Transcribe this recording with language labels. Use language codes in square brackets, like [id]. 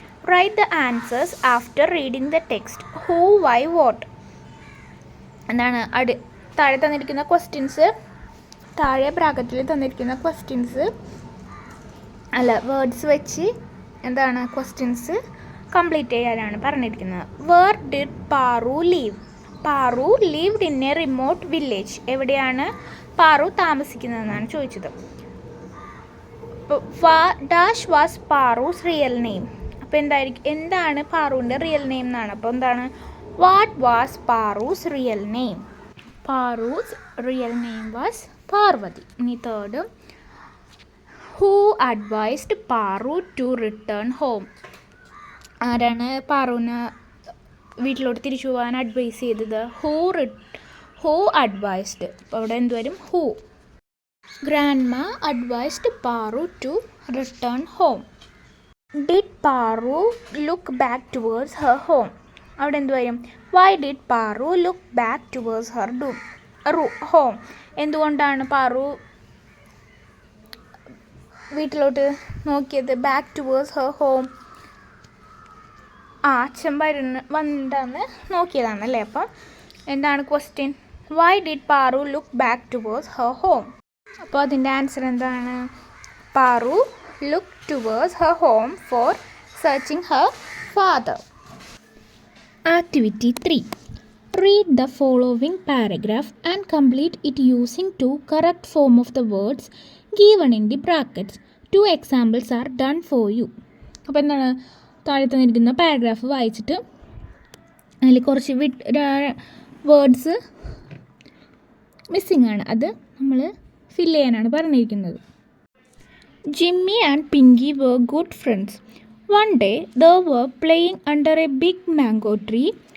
[en] Write the answers after reading the text. Who, why, what. [ml] എന്താണ് താഴെ തന്നിരിക്കുന്ന questions, താഴെ ബ്രാക്കറ്റിൽ തന്നിരിക്കുന്ന ക്വസ്റ്റ്യൻസ് വേർഡ്സ് വെച്ച് എന്താണ് ക്വസ്റ്റ്യൻസ് കംപ്ലീറ്റ് ചെയ്യാനാണ് പറഞ്ഞിരിക്കുന്നത്. [en] Where did Paru live? Paru lived in a remote village. [ml] എവിടെയാണ് പാറു താമസിക്കുന്നതെന്നാണ് ചോദിച്ചത്. [en] Dash was Paru's real name. [ml] അപ്പോൾ എന്താണ് പാറുവിൻ്റെ റിയൽ നെയിം എന്നാണ്. അപ്പോൾ എന്താണ് [en] What was Paru's real name? Paru's real name was Parvathi. ഇനി third, who advised Paru to return home? [ml] ആരാണ് പാറുവിന് വീട്ടിലോട്ട് തിരിച്ചു പോകാൻ അഡ്വൈസ് ചെയ്തത്? [en] Who advised. [ml] അപ്പോൾ അവിടെ എന്തുവരും? Who. [en] Grandma advised Paru to return home. Did Paru look back towards her home? [ml] അവിടെ എന്ത് വരും? [en] Why did Paru look back towards her home? [ml] എന്തുകൊണ്ടാണ് പാറു വീട്ടിലോട്ട് നോക്കിയത്? [en] Back towards her home. [ml] അച്ഛൻ വന്നിട്ടാണ് നോക്കിയതാണല്ലേ. അപ്പം എന്താണ് question? [en] Why did Paru look back towards her home? [ml] അപ്പോൾ അതിൻ്റെ ആൻസർ എന്താണ്? [en] Paru look towards her home for searching her father. Activity 3. Read the following paragraph and complete it using 2 correct form of the words given in the brackets. 2 examples are done for you. [ml] അപ്പോൾ എന്താണ് താഴെ തന്നിരിക്കുന്ന paragraph വായിച്ചിട്ട് അതിൽ കുറച്ച് words missing ആണ്, അത് നമ്മൾ ഫില്ല് ചെയ്യാനാണ് പറഞ്ഞിരിക്കുന്നത്. [en] Jimmy and Pinky were good friends. One day they were playing under a big mango tree.